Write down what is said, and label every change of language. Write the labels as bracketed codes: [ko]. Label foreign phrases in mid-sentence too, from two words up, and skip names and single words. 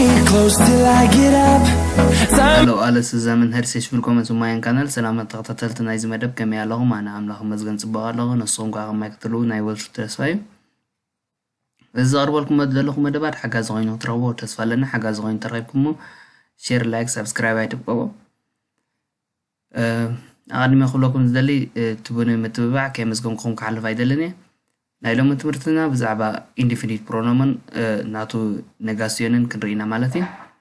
[en] close till I get up. [de] Hello alles zusammen, herzlich willkommen zu meinem Kanal. [ti] ሰላም ተከታተልቲ ናይ ዝመደብ ከመይ ኣለኹም? ኣነ ኣምላኽ መዝገን ፅቡቅ ኣለኹ። ንስኹም ከዓ ከመይክትሉ ናይ ወልፊ ተስፋ እዩ። እዚ ዘቕርበልኩም ዘለኹ መደባት ሓጋዝ ኮይኑ ትረኽቦ ተስፋ ኣለና። ሓጋዝ ኮይኑ ተረኺብኩሞ ሼር፣ ላይክ፣ ሰብስክራይብ ኣይትብቀቦ። ኣቀድሚ ክብለኩም ዝደሊ ትቡን ምትብባዕ ከይመዝገምኩም ክሓልፍ ኣይደልን እየ። ናይ ሎሚ ትምህርትና ብዛዕባ ኢንዲፊኒት ፕሮኖመን ናቱ ኔጋሲዮንን ክንርኢና ማለት እዩ።